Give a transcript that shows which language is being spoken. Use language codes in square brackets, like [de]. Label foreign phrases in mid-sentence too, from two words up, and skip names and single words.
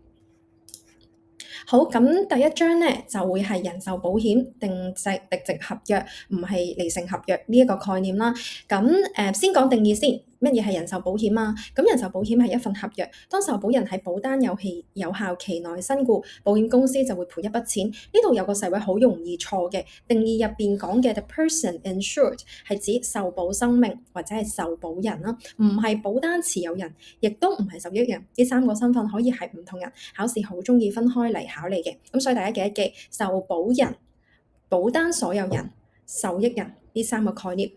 [yue] 好，咁第一章咧就會係人壽保險定值敵值合約，唔係離成合約呢一個概念啦。咁先講定義先，乜嘢係人壽保險啊？咁人壽保險係一份合約，當受保人喺保單有效期內身故，保險公司就會賠一筆錢。呢度有個細位好容易錯嘅，定義入邊講嘅 [en] the person insured [yue] 係指受保生命或者係受保人啦，唔係保單持有人，亦都唔係受益人。呢3個身份可以係唔同人，考試好鍾意分開嚟考你嘅。咁所以大家記一記，受保人、保單所有人、受益人呢3個概念。